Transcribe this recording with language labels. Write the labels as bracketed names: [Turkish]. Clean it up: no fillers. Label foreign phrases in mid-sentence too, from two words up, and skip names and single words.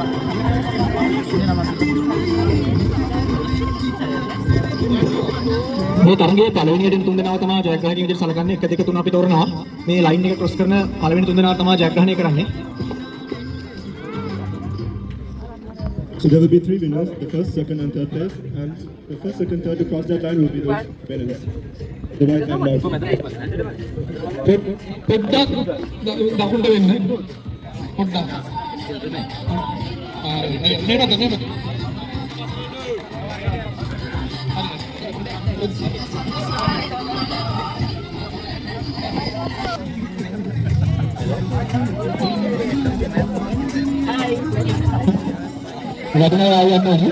[Sinhala] Ini nama මේ තරගයේ පළවෙනියට තුන් දෙනාව තමයි ජයග්‍රහණය විදිහට සලකන්නේ. 1 2 3 අපි තෝරනවා. මේ ලයින් එක ක්‍රොස් කරන පළවෙනි තුන් දෙනාව තමයි ජයග්‍රහණය කරන්නේ. [English] So there will be 3 winners, the first, second and third place, and the first, second, third to cross that line will be those winners. The white and black. [Sinhala] පොඩ්ඩක් දකුණට වෙන්න. පොඩ්ඩක්. නේද? වදිනා ආයන්න ඕනේ.